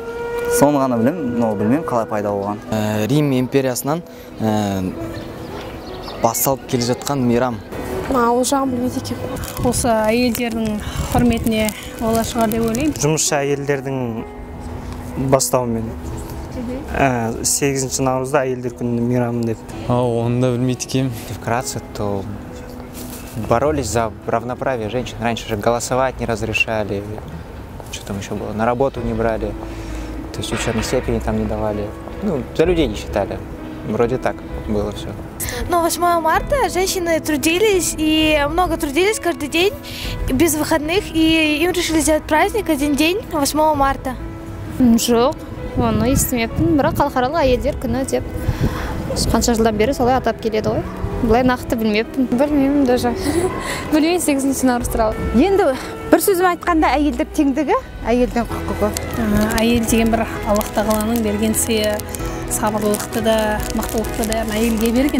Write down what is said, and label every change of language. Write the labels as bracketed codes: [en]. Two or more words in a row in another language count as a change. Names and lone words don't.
[kk] Соны ғана білмеймін қалай пайда болған. Рим империясынан басталып келе жатқан мейрам. Ол жағын білмейді екен. Осы әйелдердің құрметіне ола шығар деп ойлаймын. Жұмысшы әйелдердің бастауымен 8 наурызда әйелдер күнінің мейрамы деп. Оны да білмейді екен. [ru] Вкратце, то боролись за равноправие женщин. Раньше же голосовать не разрешали, что там еще было, на работу не брали, то есть учебной степени там не давали. Ну, за людей не считали. Вроде так было все. Но 8 марта женщины трудились, и много трудились каждый день, без выходных, и им решили сделать праздник один день, 8 марта. [kk] Жоқ, оны естімеппін, бірақ халықаралық әйелдер күні деп қанша жылдан бері солай атап келеді ғой. Бұлай нақты білмеппін. Білмеймін даже. Білмеймін 8 наурыз туралы. Енді бір сөзім айтқанда әйелдер теңдігі, әйелдің құқығы. Әйел деген бір Аллах тағаланың берген сыйы, сабырлықты да, мықтылықты да әйелге берген.